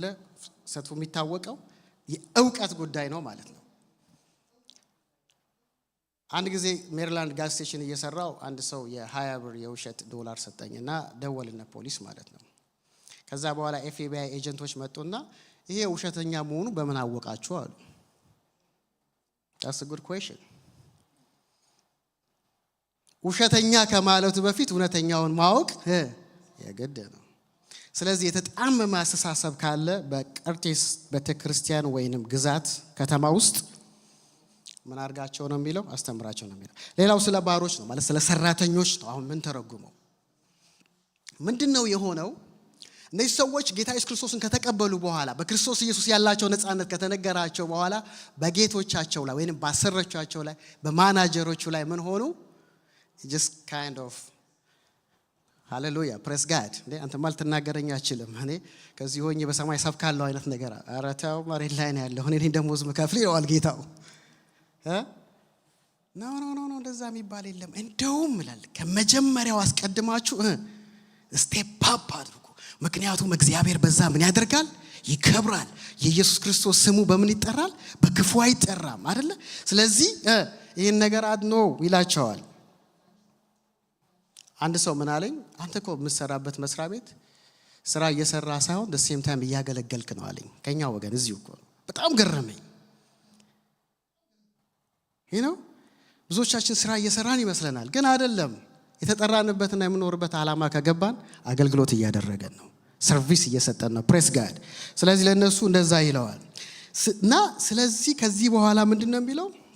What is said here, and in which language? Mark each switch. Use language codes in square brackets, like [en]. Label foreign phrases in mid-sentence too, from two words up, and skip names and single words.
[am] ሰቱ የሚታወቀው የእውቀት ጉዳይ ነው ማለት ነው። አንድ ጊዜ ሜሪላንድ ጋዝ ስቴሽን እየሰራው አንድ ሰው የ20 ብር የውሸት ዶላር ሰጠኝና ደወልና ፖሊስ ማለት ነው። ከዛ በኋላ ኤፍቢአይ ኤጀንቶች መጡና ይሄ ውሸተኛ መሆኑ በምን አወቃችሁ አሉ። [en] That's a good question. [am] ውሸተኛ ከማለቱ በፊት እውነተኛውን ማወቅ የግድ ነው። ስለዚህ የተጣመመ አስተሳሰብ ካለ በቀርጤስ ቤተክርስቲያን ወይንም ግዛት ከተማ ውስጥ ምን አድርጋቸው ነው የሚለው? አስተምራቸው ነው የሚለው። ሌላው ስለ ባሮች ነው ማለት ስለ ሰራተኞች ነው። አሁን ምን ተረጉመው ምንድነው የሆነው? እነዚህ ሰዎች ጌታ ኢየሱስ ክርስቶስን ከተቀበሉ በኋላ በክርስቶስ ኢየሱስ ያላቸው ነፃነት ከተነገራቸው በኋላ በጌቶቻቸው ላይ ወይንም ባሰረቻቸው ላይ በማናጀሮቹ ላይ ምን ሆኑ? [en] just kind of hallelujah praise God [am] እንዴ አንተ ማለት ተናገረኛ አይችልም። እኔ ከዚህ ሆኜ በሰማይ ሰብካለሁ አይነት ነገር አረታው መሬት ላይ ነው ያለው። እኔ ደሞዝ መከፍል ይዋል ጌታው ኖ እንደዛ የሚባል የለም። እንደውም ይላል ከመጀመሪያው አስቀድማችሁ [en] step up [am] አድርጉ። ምክንያቱም እግዚአብሔር በዛ ምን ያደርጋል? ይከብራል። የኢየሱስ ክርስቶስ ስሙ በምን ይጠራል? በክፉ አይጠራም አይደለ? ስለዚህ ይሄን ነገር አድኖ ይላቸዋል። አንድ ሰው ምን አለኝ፣ አንተ እኮ የምትሰራበት መስሪያ ቤት ስራ እየሰራ ሳይሆን [en] the same time [am] እያገለገልክ ነው አለኝ። ከኛ ወገን እዚሁ እኮ በጣም ገረመኝ። ብዙዎቻችን ስራ እየሰራን ይመስለናል፣ ግን አይደለም። የተጠራንበትና የምንኖርበት ዓላማ ከገባን አገልግሎት እያደረገን ነው፣ ሰርቪስ እየሰጠን ነው። [en] praise God። [am] ስለዚህ ለነሱ እንደዛ ይለዋል እና ስለዚህ ከዚህ በኋላ ምንድነው የሚለው?